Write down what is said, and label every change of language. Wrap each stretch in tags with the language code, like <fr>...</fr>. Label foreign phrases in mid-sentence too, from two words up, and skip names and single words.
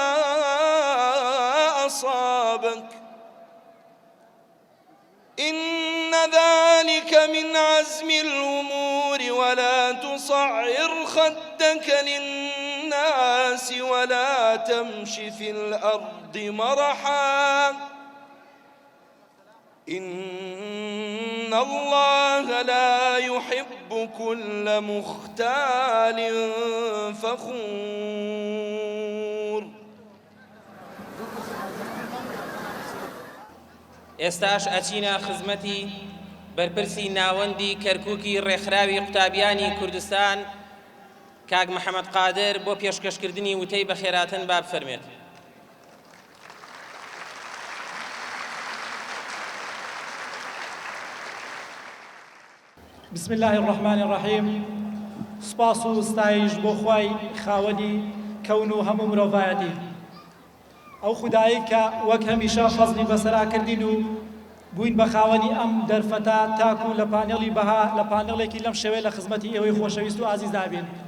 <ar>أصابك إن ذلك من عزم الأمور ولا تصعر خدك للناس ولا تمش في الأرض مرحا إن الله لا يحب كل مختال فخور.</ar> <ckb>ئێستاش ئەچینە خزمەتی بەرپرسی ناوەندی کەرکووکی ڕێکخراوی قوتابیانی کوردستان کاک محەممەد قادر بۆ پێشکەشکردنی وتەی بەخێراتن با بفەرمێت.</ckb> <ar>بسم الله الرحمن الرحيم.</ar> <ckb>سپاس و ستایش بۆ خوای خاوەنی کەون و هەموو مرۆڤایەتی، ئەو خودایی کە وەک هەمیشە فەزلی بەسەرا کردین و بووین بە خاوەنی ئەم دەرفەتە تاکو لە پانێڵی بەها لە پانێڵێکی لەم شێوەیە لە خزمەتی ئێوەی خۆشەویست و ئازیز دابین.</ckb>